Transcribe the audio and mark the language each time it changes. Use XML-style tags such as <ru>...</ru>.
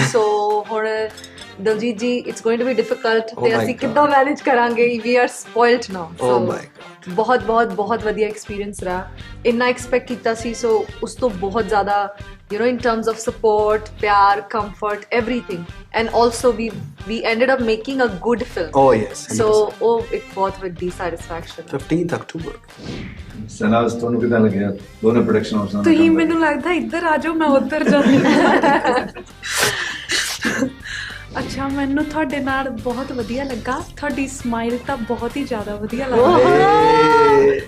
<pa>ਸੋ ਹੁਣ ਦਲਜੀਤ ਜੀ,</pa> <en>it's going to be difficult</en> <pa>ਤੇ ਅਸੀਂ ਕਿੱਦਾਂ ਮੈਨੇਜ ਕਰਾਂਗੇ?</pa> <en>We are spoiled now.</en> <pa>ਸੋ ਬਹੁਤ ਵਧੀਆ ਐਕਸਪੀਰੀਅੰਸ ਰਹਾ। ਇੰਨਾ ਐਕਸਪੈਕਟ ਕੀਤਾ ਸੀ, ਸੋ ਉਸ ਤੋਂ ਬਹੁਤ ਜ਼ਿਆਦਾ</pa> <en>in terms of support, pyar, comfort, everything, and also we ended up making a good film. Oh yes. So it brought with the satisfaction. 15th October.</en> <pa>ਸਨਾਜ਼, ਤੁਹਾਨੂੰ ਕਿੱਦਾਂ ਲੱਗਿਆ ਦੋਨੋਂ ਪ੍ਰੋਡਕਸ਼ਨ ਹਾਊਸ ਨਾਲ? ਤੁਸੀਂ ਮੈਨੂੰ ਲੱਗਦਾ ਇੱਧਰ ਆ ਜਾਓ, ਮੈਂ ਉੱਧਰ ਜਾਂਦੀ। ਅੱਛਾ, ਮੈਨੂੰ ਤੁਹਾਡੇ ਨਾਲ ਬਹੁਤ ਵਧੀਆ ਲੱਗਾ। ਤੁਹਾਡੀ ਸਮਾਈਲ ਤਾਂ ਬਹੁਤ ਹੀ ਜ਼ਿਆਦਾ ਵਧੀਆ ਲੱਗਦੀ</pa>